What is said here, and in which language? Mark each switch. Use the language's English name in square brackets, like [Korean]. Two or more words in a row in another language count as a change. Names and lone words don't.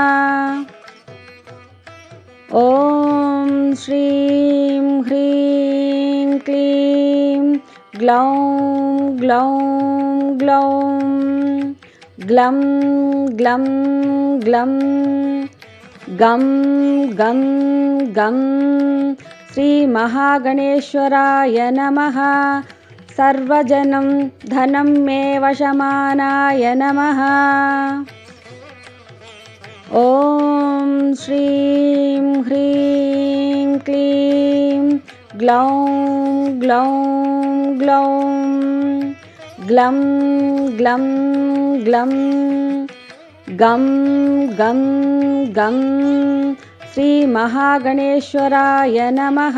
[Sanskrit] ఓం శ్రీం హ్రీం క్లీం గ్లౌం గ్లౌం గ్లౌం గ్లం గ్లం గ్లం गं गं गं श्रीमहागणेश्वराय नमः। सर्वजनं धनं मे वशमानाय नमः। ॐ श्रीं ह्रीं क्लीं ग्लौं ग्लौं ग्लौं ग्लं ग्लं ग्लं गं गं गं श्रीमहागणेश्वराय नमः।